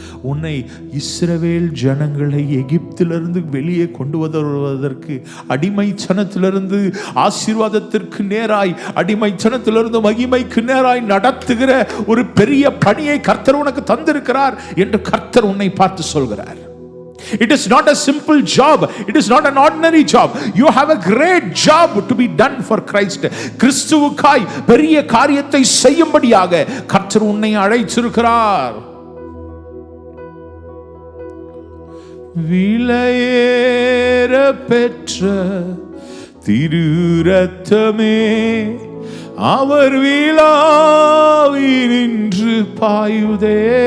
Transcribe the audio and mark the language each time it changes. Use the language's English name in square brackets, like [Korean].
[Tamil] உன்னை இஸ்ரவேல் ஜனங்களை எகிப்திலிருந்து வெளியே கொண்டு வருவதற்கு, அடிமைச்சனத்திலிருந்து ஆசீர்வாதத்திற்கு நேராய், அடிமைச்சனத்திலிருந்து மகிமைக்கு நேராய் நடத்துகிற ஒரு பெரிய பணியை கர்த்தர் உனக்கு தந்திருக்கிறார் என்று கர்த்தர் உன்னை பார்த்து சொல்கிறார். [English] It is not a simple job. It is not an ordinary job. You have a great job to be done for Christ. [Tamil] கிறிஸ்துவுக்காய் பெரிய காரியத்தை செய்யும்படியாக கர்த்தர் உன்னை அழைத்திருக்கிறார். விலையேற பெற்ற திரு ரத்தமே அவர் விழாவி நின்று பாயுதே.